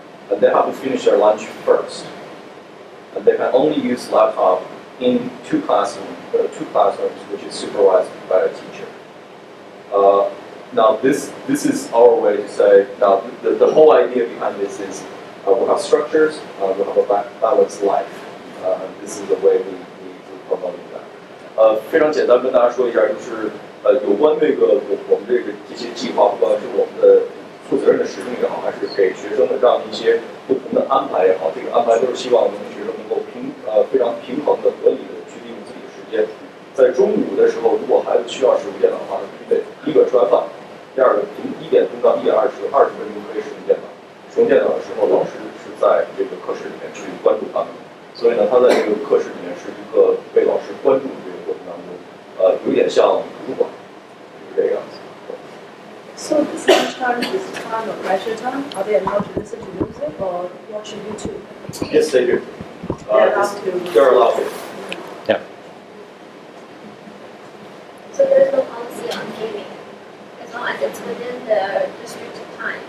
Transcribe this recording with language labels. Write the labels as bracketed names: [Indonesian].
[English] And they have to finish their lunch first. And they can only use laptop in two classrooms, which is supervised by a teacher. Now this is our way to say, now the whole idea behind this is we'll have structures, we'll have a balanced life. This is the way we promote that. [Chinese] 非常简单跟大家说一下，就是有关这个我们这些计划，不管是我们的负责任的使命也好，还是给学生的这样一些不同的安排也好，这个安排都是希望学生能够非常平衡的、合理的去利用自己的时间。在中午的时候，如果孩子需要使用电脑的话，必须得第一个吃完饭，第二个从1点钟到1点20分钟可以使用电脑。使用电脑的时候，老师是在这个课室里面去关注他们，所以呢，他在这个课室里面是一个被老师关注的这个过程当中，有点像图书馆，是这个样子。 [English] So this lunchtime is time of leisure time. Are they allowed to listen to music or watch YouTube? Yes, they do. They're allowed to. They're allowed to. So there's no policy on gaming, as long as it's within the restricted time.